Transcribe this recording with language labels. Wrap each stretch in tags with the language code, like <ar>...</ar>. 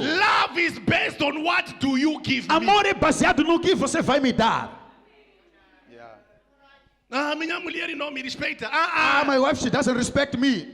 <en>Love is based on what do you give me.</en> <pt>Amor é baseado no que você vai me dar. Ah, minha mulher não me respeita.</pt> <en>Ah, my wife, she doesn't respect me.</en>